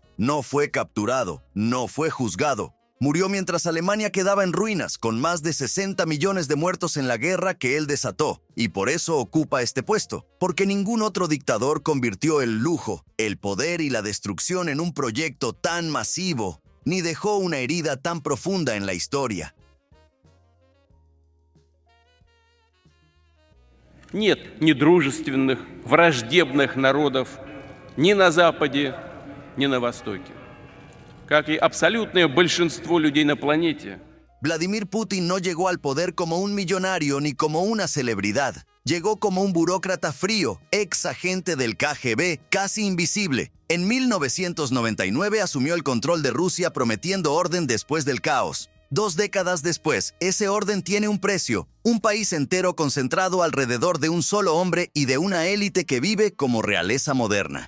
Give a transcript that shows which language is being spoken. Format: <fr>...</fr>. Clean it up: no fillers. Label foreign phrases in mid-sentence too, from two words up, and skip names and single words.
<es>No fue capturado, no fue juzgado. Murió mientras Alemania quedaba en ruinas, con más de 60 millones de muertos en la guerra que él desató, y por eso ocupa este puesto, porque ningún otro dictador convirtió el lujo, el poder y la destrucción en un proyecto tan masivo, ni dejó una herida tan profunda en la historia.</es> <ru>Нет ни дружественных, враждебных народов ни на Западе, ни на Востоке. Как и абсолютное большинство людей на планете.</ru> <es>Vladimir Putin no llegó al poder como un millonario ni como una celebridad. Llegó como un burócrata frío, ex agente del KGB, casi invisible. En 1999 asumió el control de Rusia prometiendo orden después del caos. 2 décadas después, ese orden tiene un precio, un país entero concentrado alrededor de un solo hombre y de una élite que vive como realeza moderna.</es>